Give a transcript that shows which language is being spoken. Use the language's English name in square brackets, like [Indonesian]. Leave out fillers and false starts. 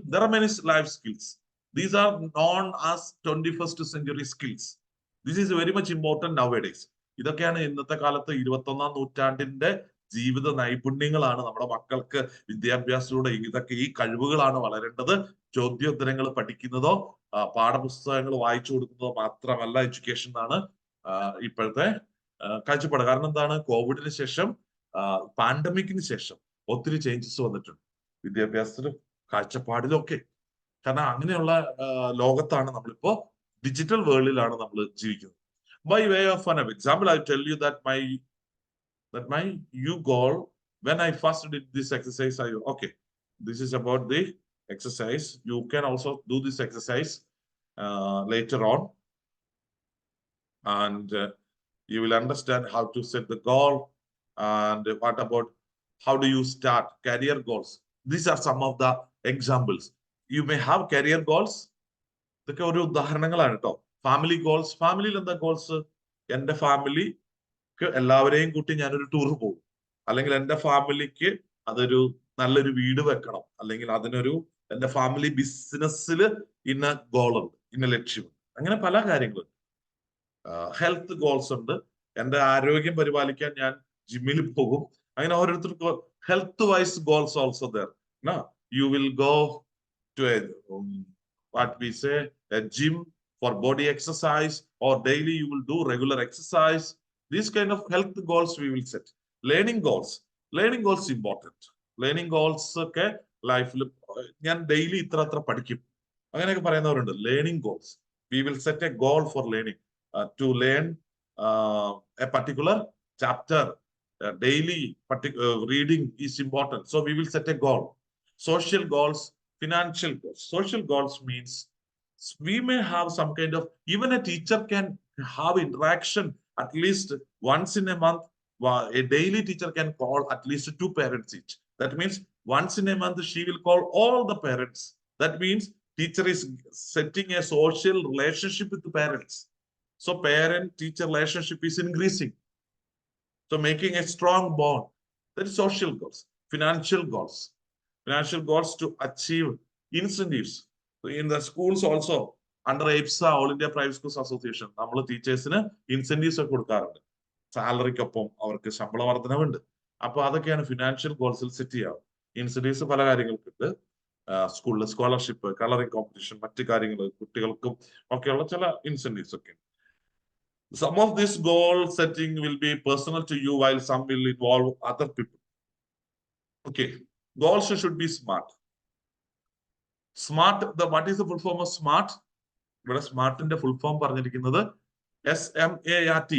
[English] There are many life skills. These are known as 21st century skills. This is very much important nowadays. [Malayalam] ഇതൊക്കെയാണ് ഇന്നത്തെ കാലത്ത് 21ാം നൂറ്റാണ്ടിന്റെ ജീവിത നൈപുണ്യങ്ങളാണ്. നമ്മുടെ മക്കൾക്ക് വിദ്യാഭ്യാസത്തിലൂടെ ഇതൊക്കെ, ഈ കഴിവുകളാണ് വളരേണ്ടത്. ചോദ്യോത്തരങ്ങൾ പഠിക്കുന്നതോ പാഠപുസ്തകങ്ങൾ വായിച്ചു കൊടുക്കുന്നതോ മാത്രമല്ല എഡ്യൂക്കേഷൻ എന്നാണ് ഇപ്പോഴത്തെ കാഴ്ചപ്പാട്. കാരണം എന്താണ്? കോവിഡിന് ശേഷം, പാൻഡമിക്കിന് ശേഷം ഒത്തിരി ചേഞ്ചസ് വന്നിട്ടുണ്ട് വിദ്യാഭ്യാസത്തിലും കാഴ്ചപ്പാടിലും ഒക്കെ. കാരണം അങ്ങനെയുള്ള ലോകത്താണ് നമ്മളിപ്പോ, ഡിജിറ്റൽ വേൾഡിലാണ് നമ്മൾ ജീവിക്കുന്നത്. [English] By way of an example, I tell you that my goal when I first did this exercise, okay, this is about the exercise. You can also do this exercise later on, and you will understand how to set the goal, and what about how do you start career goals. These are some of the examples. You may have career goals. [Malayalam] ഇതൊക്കെ ഒരു ഉദാഹരണങ്ങളാണ് കേട്ടോ. Family goals, ഫാമിലിയിൽ എന്താ goals? എന്റെ ഫാമിലിക്ക് എല്ലാവരെയും കൂട്ടി ഞാനൊരു ടൂർ പോകും, അല്ലെങ്കിൽ എന്റെ ഫാമിലിക്ക് അതൊരു നല്ലൊരു വീട് വെക്കണം, അല്ലെങ്കിൽ അതിനൊരു എന്റെ ഫാമിലി ബിസിനസ്സിൽ ഇന്ന ഗോളുണ്ട്, ഇന്ന ലക്ഷ്യമുണ്ട്. അങ്ങനെ പല കാര്യങ്ങളും. ഹെൽത്ത് ഗോൾസ് ഉണ്ട്. എന്റെ ആരോഗ്യം പരിപാലിക്കാൻ ഞാൻ ജിമ്മിൽ പോകും. അങ്ങനെ ഓരോരുത്തർക്കും [English] Health wise goals also there. You will go to a what we say a gym for body exercise, or daily you will do regular exercise. These kind of health goals we will set. Learning goals important. [Malayalam] Learning goals ഒക്കെ ലൈഫിൽ ഞാൻ daily ഇത്ര പഠിക്കും അങ്ങനെയൊക്കെ പറയുന്നവരുണ്ട്. [English] Learning goals, we will set a goal for learning, to learn a particular chapter. Daily reading is important, so we will set a goal. Social goals, financial goals. Social goals means we may have some kind of, even a teacher can have interaction at least once in a month. A daily teacher can call at least 2 parents each. That means once in a month she will call all the parents. That means teacher is setting a social relationship with the parents. So parent-teacher relationship is increasing. So making a strong bond. That is social goals. Financial goals to achieve incentives. So in the schools also, under AIPSA, All India Private Schools Association, [Malayalam] നമ്മൾ ടീച്ചേഴ്സിന് incentives ഒക്കെ കൊടുക്കാറുണ്ട്. സാലറിക്കൊപ്പം അവർക്ക് ശമ്പള വർധനവുണ്ട്. അപ്പൊ അതൊക്കെയാണ് financial ഗോൾസിൽ set ചെയ്യാം. Incentives പല കാര്യങ്ങൾക്കുണ്ട്. സ്കൂളിൽ സ്കോളർഷിപ്പ്, കളറിംഗ് കോമ്പറ്റീഷൻ, മറ്റു കാര്യങ്ങൾ, കുട്ടികൾക്കും ഒക്കെയുള്ള ചില ഇൻസെന്റീവ്സ് ഒക്കെ. [English] Some of this goal setting will be personal to you, while some will involve other people. Okay. Goals should be smart. What is the full form of smart? But smart in the full form പറഞ്ഞിരിക്കുന്നത് SMART.